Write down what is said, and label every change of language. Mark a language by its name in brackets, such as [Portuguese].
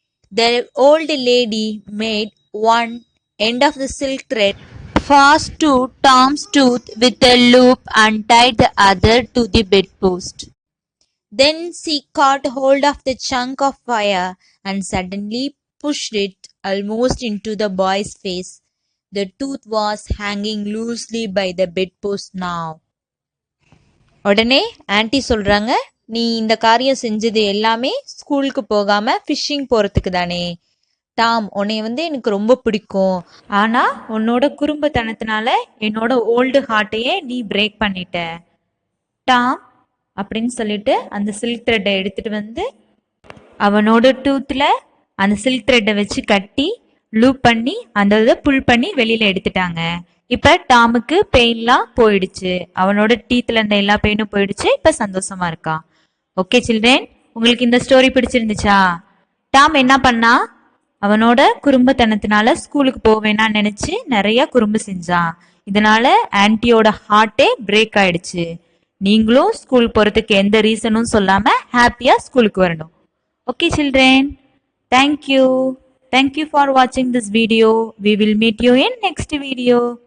[English] The old lady made one end of the silk thread fast to Tom's tooth with a loop and tied the other to the bedpost. Then she caught hold of the chunk of fire and suddenly pushed it almost into the boy's face. The tooth was hanging loosely by the bedpost now. [Tamil] உடனே anti சொல்றாங்க, நீ இந்த காரியம் செஞ்சது எல்லாமே ஸ்கூலுக்கு போகாம phishing போறதுக்கு தானே. டாம், உன்னை எனக்கு ரொம்ப பிடிக்கும். ஆனா உன்னோட குறும்புத்தனத்தினால என்னோட ஓல்டு ஹார்ட்டையே நீ பிரேக் பண்ணிட்ட. டாம் அப்படின்னு சொல்லிட்டு அந்த சில்க் த்ரெட்டை எடுத்துட்டு வந்து அவனோட டூத்ல அந்த சில்க் த்ரெட்டை வச்சு கட்டி லூப் பண்ணி அந்த இதை புல் பண்ணி வெளியில எடுத்துட்டாங்க. இப்ப டாமுக்கு பெயின்லாம் போயிடுச்சு. அவனோட டீத்ல இருந்த எல்லா பெயினும் போயிடுச்சு. இப்ப சந்தோஷமா இருக்கான். [English] okay children, [Tamil] உங்களுக்கு இந்த ஸ்டோரி பிடிச்சிருந்துச்சா? டாம் என்ன பண்ணா, அவனோட குறும்புத்தனத்தினால ஸ்கூலுக்கு போவேனான்னு நினைச்சு நிறைய குறும்பு செஞ்சான். இதனால ஆன்ட்டியோட ஹார்ட்டே பிரேக் ஆயிடுச்சு. நீங்களும் ஸ்கூல் போறதுக்கு எந்த ரீசனும் சொல்லாம ஹாப்பியா ஸ்கூலுக்கு வரணும். [English] Okay children, thank you for watching this video. We will meet you in next video.